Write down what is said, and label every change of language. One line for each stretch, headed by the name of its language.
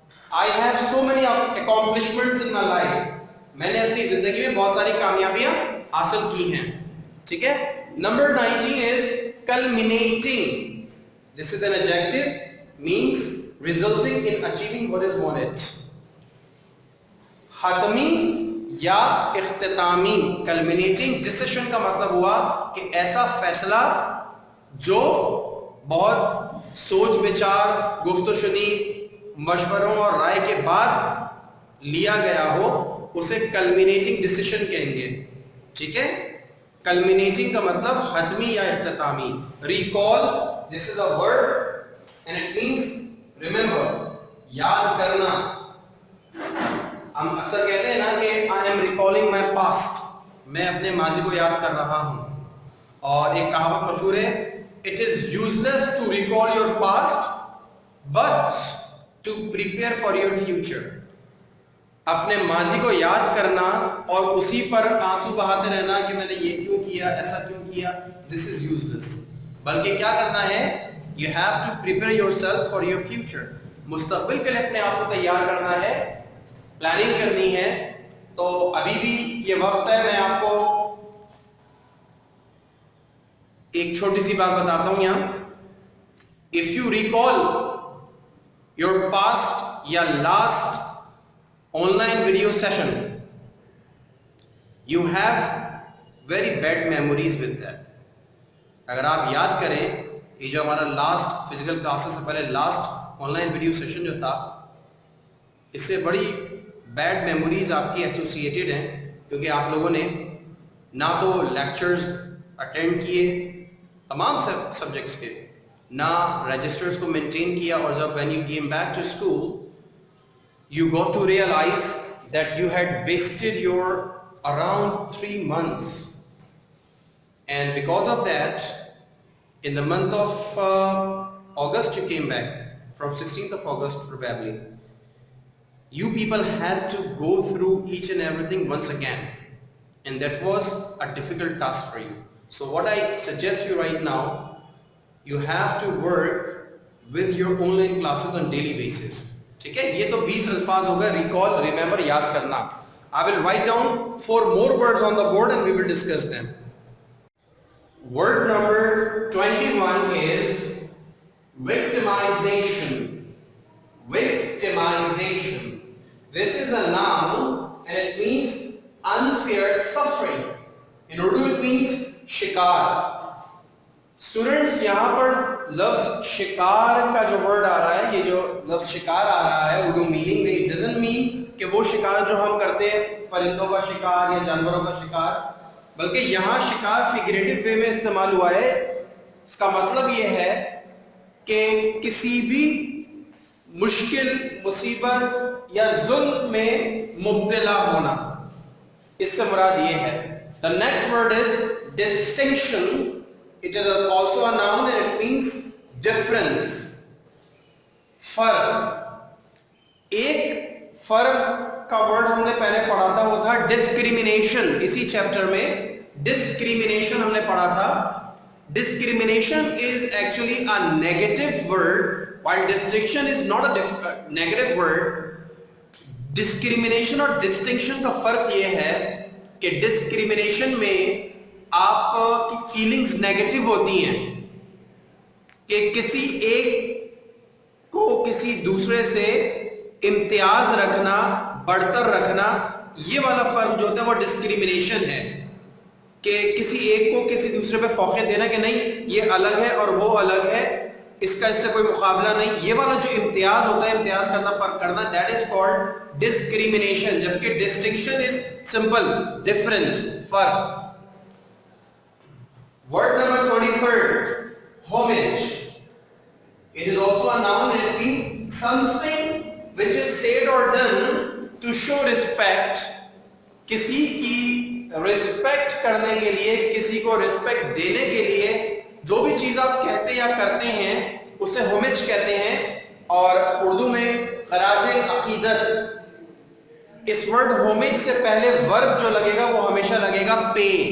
English: I have so many accomplishments in my life.
Urdu: میں نے اپنی زندگی میں بہت ساری کامیابیاں حاصل کی ہیں.
English: ٹھیک ہے. Number 19 is culminating. This is an adjective, means resulting in achieving what is wanted.
Urdu: حتمی یا اختتامی. culminating decision کا مطلب ہوا کہ ایسا فیصلہ جو بہت سوچ بچار, گفت و شنید, مشوروں اور رائے کے بعد لیا گیا ہو, اسے culminating decision کہیں گے. ٹھیک ہے. culminating کا مطلب حتمی یا اختتامی.
English: recall, this is a word and it means remember,
Urdu: یاد کرنا. ہم اکثر کہتے ہیں نا کہ
English: I am recalling my past,
Urdu: میں اپنے ماضی کو یاد کر رہا ہوں. اور ایک کہاوت مشہور ہے,
English: it is useless to recall your past but to prepare for your future.
Urdu: اپنے ماضی کو یاد کرنا اور اسی پر آنسو بہاتے رہنا کہ میں نے یہ کیوں کیا, ایسا کیوں کیا,
English: this is useless.
Urdu: بلکہ کیا کرنا ہے,
English: you have to prepare yourself for your future.
Urdu: مستقبل کے لیے اپنے آپ کو تیار کرنا ہے, پلاننگ کرنی ہے. تو ابھی بھی یہ وقت ہے, میں آپ کو ایک چھوٹی سی بات بتاتا ہوں یہاں.
English: if you recall your past یا last online video session, you have very bad memories with that.
Urdu: اگر آپ یاد کریں, یہ جو ہمارا لاسٹ فزیکل کلاسز سے پہلے last on line video session جو تھا, اس سے بڑی بیڈ میموریز آپ کی ایسوسیٹیڈ ہیں, کیونکہ آپ لوگوں نے نہ تو لیکچرز اٹینڈ کیے تمام سبجیکٹس کے, نہ رجسٹرز کو مینٹین کیا, اور جب
English: when you came back to school you got to realize that you had wasted your around 3 months. And because of that, in the month of August you came back, from 16th of August probably, you people had to go through each and everything once again, and that was a difficult task for you. So what I suggest you right now, you have to work with your online classes on daily basis.
Urdu: ٹھیک ہے. یہ تو 20 الفاظ ہو گئے, recall, remember, یاد کرنا.
English: I will write down 4 more words on the board and we will discuss them. Word number 21 is victimization. Victimization. This is a noun and it means unfair suffering. In Urdu it means شکار.
Urdu: Students, یہاں پر لفظ شکار کا جو word آ رہا ہے, یہ جو لفظ شکار آ رہا ہے اردو میننگ میں,
English: it doesn't mean
Urdu: کہ وہ شکار جو ہم کرتے ہیں, پرندوں کا شکار یا جانوروں کا شکار, بلکہ یہاں شکار فگریٹو وے میں استعمال ہوا ہے. اس کا مطلب یہ ہے کہ کسی بھی مشکل, مصیبت یا ظلم میں مبتلا ہونا, اس سے مراد یہ ہے.
English: The next word is distinction. It is also a noun and it means difference.
Urdu: فرق. ایک فرق کا ورڈ ہم نے پہلے پڑھا تھا, وہ تھا discrimination. اسی چیپٹر میں discrimination ہم نے پڑھا تھا.
English: Discrimination is actually a negative word, while distinction is not a negative word.
Urdu: Discrimination اور distinction کا فرق یہ ہے کہ discrimination میں آپ کی فیلنگز نیگیٹو ہوتی ہیں کہ کسی ایک کو کسی دوسرے سے امتیاز رکھنا, بڑھتر رکھنا, یہ والا فرق جو ہوتا ہے وہ ڈسکریمنیشن ہے, کہ کسی ایک کو کسی دوسرے پہ فوقیت دینا کہ نہیں یہ الگ ہے اور وہ الگ ہے, اس کا اس سے کوئی مقابلہ نہیں, یہ والا جو امتیاز ہوتا ہے, امتیاز کرنا, فرق کرنا,
English: That is called discrimination. جبکہ distinction is simple, difference, فرق. Word number 23rd, homage. It is also a noun and it means something which is said or done to show respect,
Urdu: کسی کی رسپیکٹ کرنے کے لیے, کسی کو رسپیکٹ دینے کے لیے جو بھی چیز آپ کہتے یا کرتے ہیں اسے ہومج کہتے ہیں. اور اردو میں خراج عقیدت. اس ورڈ ہومج سے پہلے ورب جو لگے گا وہ ہمیشہ لگے گا پے.